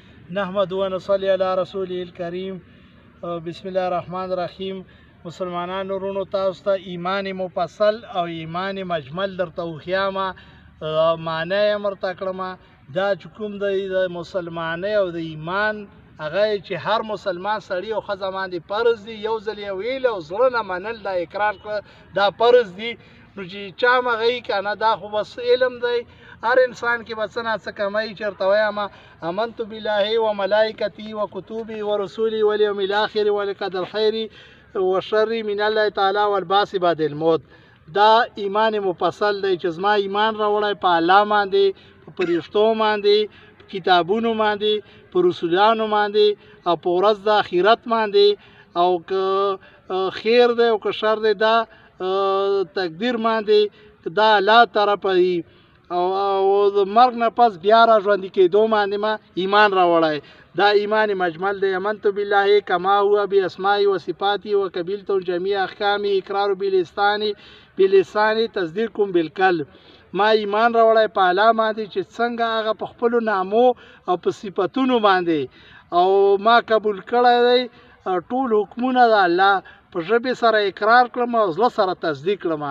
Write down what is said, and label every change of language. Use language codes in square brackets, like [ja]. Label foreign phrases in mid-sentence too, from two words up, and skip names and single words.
[ar] نحمد و نصلی علی رسوله الکریم. بسم الله الرحمن الرحیم. [ps] مسلمانانو ورونو، تاسو ته ایمان مفصل او ایمان مجمل درته وښیاما، معنی یې مرته کړمه. دا چې کوم دی د مسلمانۍ او د ایمان هغه چې هر مسلمان سړي او ښځه باندې فرض دی، یو ځل یې ویل او زړه نه منل، دا اقرار کړه، دا فرض دی. نو چې چا مغی کنه دا خو بس علم دی، هر انسان کې به څه نه څه کمی. چېرته وایم [ar] آمنت بالله و ملائکته و کتبه و رسوله والیوم الاخر والقدر خیر و شر من الله تعالی والبعث بعد الموت. [ps] دا ایمان مفصل دی چې زما ایمان راوړی په الله باندې، په فرښتو باندې، په کتابونو باندې، په رسولانو باندې او په ورځ د آخرت باندې، او که خیر دی او که شر دی دا تقدیر باندې دا الله طرفه دی، او د مرګ نه پس بیا را ژوندي کېدو باندې ما ایمان راوړی. دا ایمان مجمل دی. [ar] آمنت بالله کما هو باسماء و صفات و قبلت جميع احکام اقرار بلسان تصدیق بالقلب. [ps] ما ایمان راوړی په الله باندې چې څنګه هغه په خپلو نامو او په صفتونو باندې، او ما قبول کړی دی ټول حکمونه د الله، په ژبې سره اقرار کړم او زړه سره تصدیق کړم.